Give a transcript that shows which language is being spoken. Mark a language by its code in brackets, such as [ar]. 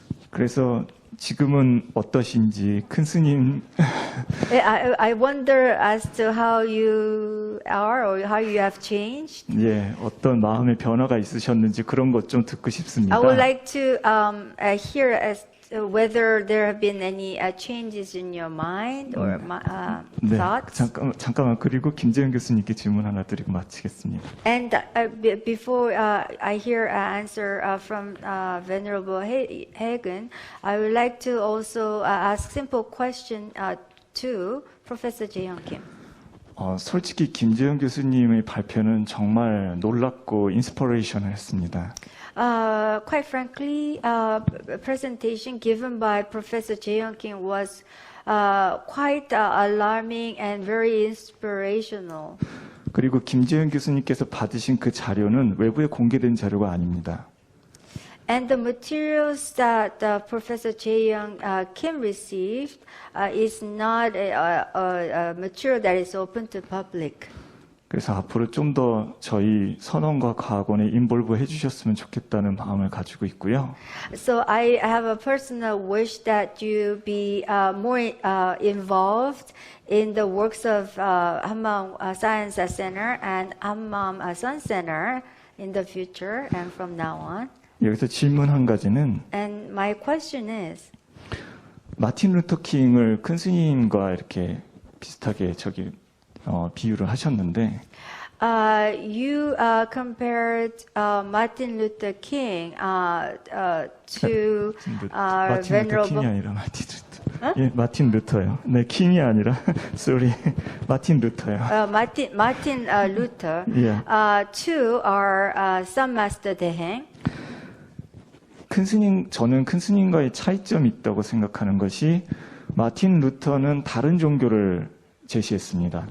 [ko] 그래서 지금은 어떠신지 큰 스님 [en] I wonder as to how you are or how you have changed. [ko] 예, 어떤 마음의 변화가 있으셨는지 그런 것 좀 듣고 싶습니다. [en] I would like to hear as to whether there have been any changes in your mind or [ko] 네, [en] thoughts. [ko] 잠깐만 그리고 김재현 교수님께 질문 하나 드리고 마치겠습니다. [en] And before I hear an answer from Venerable Hagen, I would like to also ask simple question to Professor Jae-Young Kim. [ko] 솔직히 김재현 교수님의 발표는 정말 놀랍고 인스퍼레이션을 했습니다. [en] Quite frankly, presentation given by Professor Jae-Young Kim was quite alarming and very inspirational. [ko] 그리고 김재현 교수님께서 받으신 그 자료는 외부에 공개된 자료가 아닙니다. [en] And the materials that Professor Jae-Young Kim received is not a material that is open to public. [ko] 그래서 앞으로 좀 더 저희 선원과 과학원에 인볼브 해주셨으면 좋겠다는 마음을 가지고 있고요. [en] So I have a personal wish that you be more involved in the works of Hammam Science Center and Hammam Sun Center in the future and from now on. [ko] 여기서 질문 한 가지는 [en] And my question is, [ko] 마틴 루터 킹을 큰 스님과 이렇게 비슷하게 비유를 하셨는데 [en] you compared Martin Luther King to [ko] 마틴 루터 킹이 아니라 마틴 루터. 예, 마틴 루터요. 네, 킹이 아니라 sorry. 마틴 루터요. [en] Martin Luther [ko] 예. [en] to our Sun Master Daeheng. [ko] 저는 큰 스님과의 차이점이 있다고 생각하는 것이 마틴 루터는 다른 종교를 제시했습니다.